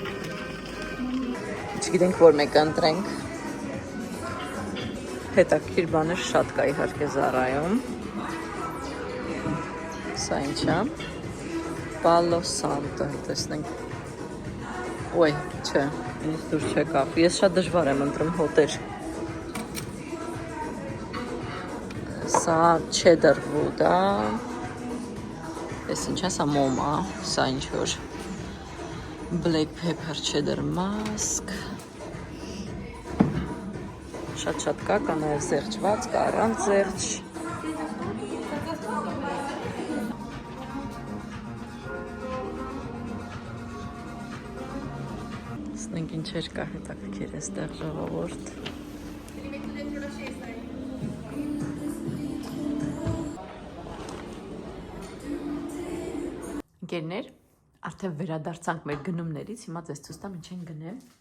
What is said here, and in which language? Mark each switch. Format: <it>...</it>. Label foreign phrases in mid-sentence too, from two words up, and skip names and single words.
<hy>չգիտենք որ մեկը ընտրենք, հետաքրքիր բաներ շատ կա իհարկե Զարայում, սա ինչ է, Palo Santo, տեսնենք, ոյ, չէ, ինձ դուր չեկավ, ես շատ դժվար եմ ընտրում հոտեր, սա</hy> <en>cheddar wood</en> <hy>է, ես ինչ է, սա մոմ է, սա ինչ որ</hy> <en>black pepper cheddar mask,</en> <hy>շատ կա նաև զեղչված, կա առանց զեղչ, տեսնենք ինչեր կա հետաքրքիր այստեղ ժողովուրդ, ընկերներ, արդեն վերադարձանք մեր գնումներից, հիմա ձեզ ցույց տամ ինչ են գնել,</hy>